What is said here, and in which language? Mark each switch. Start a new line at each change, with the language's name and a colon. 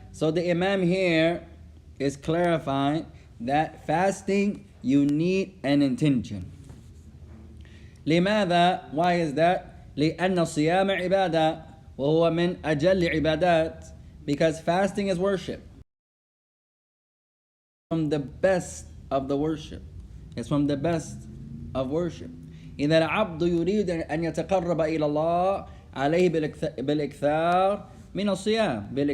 English: So the Imam here is clarifying that fasting, you need an intention.
Arabic: لماذا?
English: Why is that?
Arabic: لأن الصيام عبادة وهو من أجل عبادات,
English: because fasting is worship. From the best of the worship. It's from the best of worship.
Arabic: إذا العبد يريد أن يتقرب إلى الله عليه بالإكثار من الصيام.